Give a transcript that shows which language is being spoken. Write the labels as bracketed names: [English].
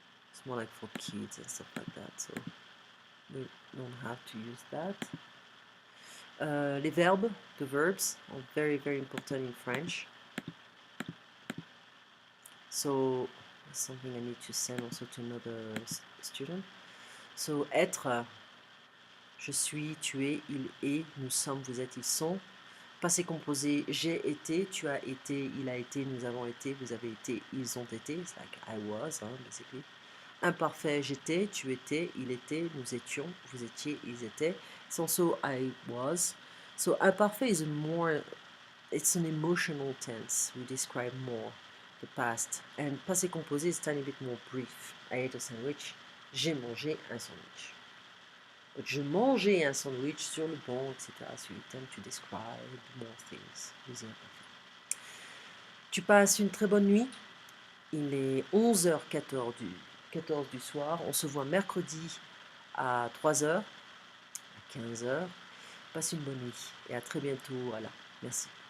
[English] It's more like for kids and stuff like that, so we don't have to use that. Les verbes, the verbs, are very, very important in French. So that's something I need to send also to another student. [French] So être, Je suis, tu es, il est, nous sommes, vous êtes, ils sont. Passé composé, j'ai été, tu as été, il a été, nous avons été, vous avez été, ils ont été. [English] It's like I was, basically. [French] Imparfait, j'étais, tu étais, il était, nous étions, vous étiez, ils étaient. [English] It's also I was. So imparfait is a more, it's an emotional tense. We describe more the past. And passé composé is a tiny bit more brief. I ate a sandwich. [French] J'ai mangé un sandwich. But je mangeais un sandwich sur le banc, etc. [English] So you tend to describe more things using imperfect. [French] Tu passes une très bonne nuit. Il est 11h14 du soir. On se voit mercredi à 3h, à 15h. Passe une bonne nuit et à très bientôt. Voilà. Merci.